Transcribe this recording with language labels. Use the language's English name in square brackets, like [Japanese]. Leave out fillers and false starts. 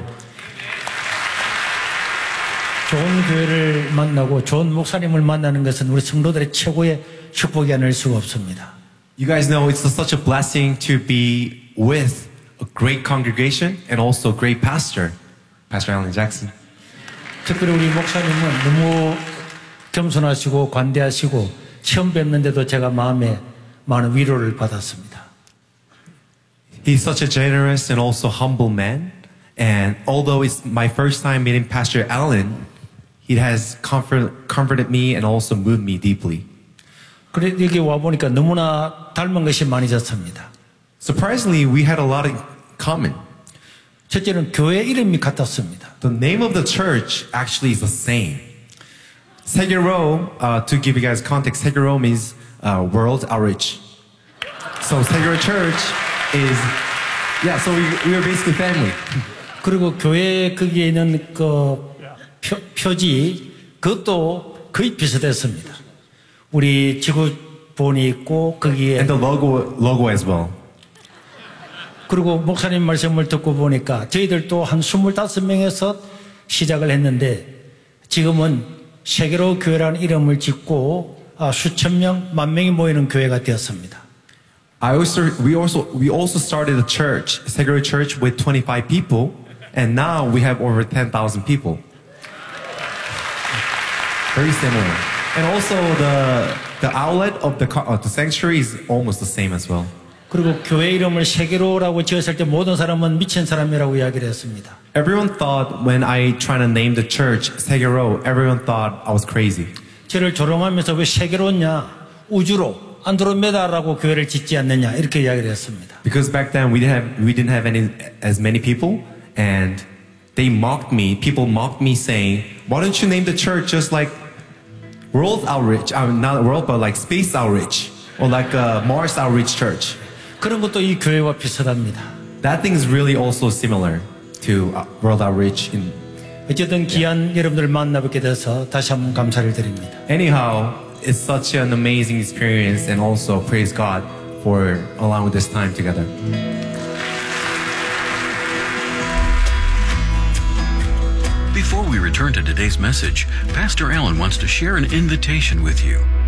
[English] You guys know it's such a blessing to be with a great congregation and also a great pastor, Pastor Allen Jackson. [Korean] 특별히 우리 목사님은 너무 겸손하시고 관대하시고 처음 뵙는데도 제가 마음에 많은 위로를 받았습니다. [English] He's such a generous and also humble man. And although it's my first time meeting Pastor Allen, he has comforted me and also moved me deeply. [Korean] 그래 여기 와 보니까 너무나 닮은 것이 많이 잤습니다. [English] Surprisingly, we had a lot of common. [Korean] 첫째는 교회 이름이 같았습니다. [English] The name of the church actually is the same. Second row, to give you guys context, second row means world outreach. So second row church is, yeah, so we are basically family. [Korean] 그리고 교회 거기에 있는 그 표지, 그것도 거의 비슷했습니다. 우리 지구본이 있고 거기에. [English] And the logo as well. [Korean] 그리고 목사님 말씀을 듣고 보니까 저희들도 한 25명에서 시작을 했는데 지금은 세계로 교회라는 이름을 짓고 수천 명, 만 명이 모이는 교회가 되었습니다. [English] We also started a church, Segro Church with 25 people and now we have over 10,000 people. Very similar. And also the outlet of the sanctuary is almost the same as well. [Korean] 그리고 교회 이름을 세계로라고 지었을 때 모든 사람은 미친 사람이라고 이야기를 했습니다. [English] Everyone thought when I tried to name the church 세계로, everyone thought I was crazy. [Korean] 저를 조롱하면서 왜 세계로냐, 우주로, 안드로메다라고 교회를 짓지 않느냐 이렇게 이야기를 했습니다. [English] Because back then we didn't have as many people and they mocked me. People mocked me saying, "Why don't you name the church just like world outreach? Not world, but like space outreach or like a Mars outreach church." [Korean] 그런 것도 이 교회와 비슷합니다. [English] That thing is really also similar to World Outreach. [Korean] 어쨌든 귀한 여러분들 만나뵙게 돼서 다시 한번 감사를 드립니다. [English] Anyhow, it's such an amazing experience and also praise God for allowing this time together. Before we return to today's message, Pastor Allen wants to share an invitation with you.